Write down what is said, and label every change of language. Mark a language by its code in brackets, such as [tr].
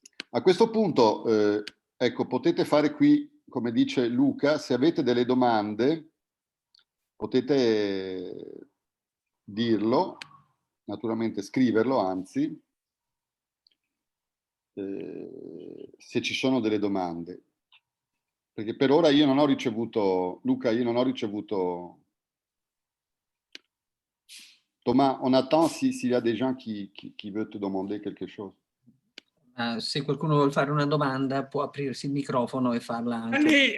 [it] A questo punto, ecco, potete fare qui, come dice Luca, se avete delle domande, potete dirlo, naturalmente scriverlo, anzi, se ci sono delle domande. Perché per ora io non ho ricevuto, Luca, io non ho ricevuto... [fr] Thomas, on attend s'il y a des gens qui veulent te demander quelque chose. [it] Se qualcuno vuole fare una domanda può aprirsi il microfono e farla anche.